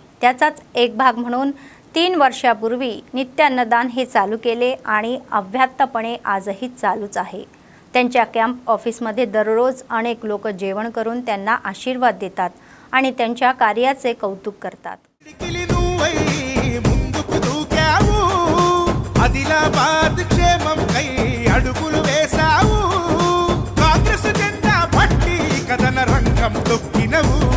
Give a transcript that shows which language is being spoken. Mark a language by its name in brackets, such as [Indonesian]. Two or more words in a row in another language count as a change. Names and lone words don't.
[Marathi] त्याचाच एक भाग म्हणून 3 वर्षापूर्वी नित्य अन्नदान हे चालू केले आणि अव्याहतपणे आजही चालूच आहे. त्यांच्या कॅम्प ऑफिसमध्ये दररोज अनेक लोक जेवण करून त्यांना आशीर्वाद देतात आणि त्यांच्या कार्याचे कौतुक करतात. [Telugu] ఆదిలాబాద్ క్షేమం కై అడుగులు వేసావు కాంగ్రెస్ జెండా పట్టి కథన రంగం తొక్కినవు